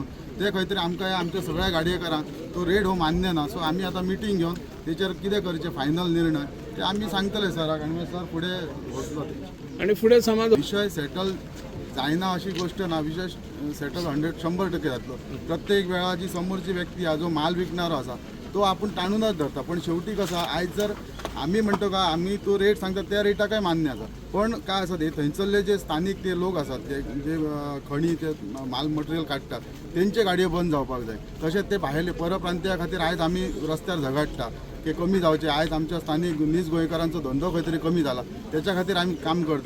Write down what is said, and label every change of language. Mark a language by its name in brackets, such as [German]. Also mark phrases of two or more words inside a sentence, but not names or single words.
[Konkani] ते खंय तरी आमकां आमच्या सगळ्या गाडयेकारांक तो रेट हो मान्य ना. सो आमी आतां मिटींग घेवन तेचेर कितें करचें फायनल निर्णय ते आमी सांगतले सराक आनी सर फुडें वचलो ते. [Marathi] आणि पुढे समाज [Konkani] विशय सेटल जायना अशी गोष्ट ना. विशय सेटल 100% जातलो. प्रत्येक वेळा जी समोरची व्यक्ती हा जो माल विकणारो आसा तो आपण ताणूनच धरता. [Marathi] पण शेवटी कसं आयज जर आम्ही म्हणतो का आम्ही तो रेट सांगता त्या रेटाक मान्य आसा. [Konkani] पण काय आसा ते थंयसरले जे स्थानिक ते लोक आसात जे खणी ते माल मटेरियल काडटात तेंचे गाडयो बंद जावपाक जाय. तशेंच ते भायले परप्रांतीया खातीर आयज आमी रस्त्यार झगडटा की कमी जावचे. आयज आमच्या स्थानिक नीज गोंयकारांचो धंदो खंय तरी कमी जाला, त्याच्या खातीर आमी काम करता.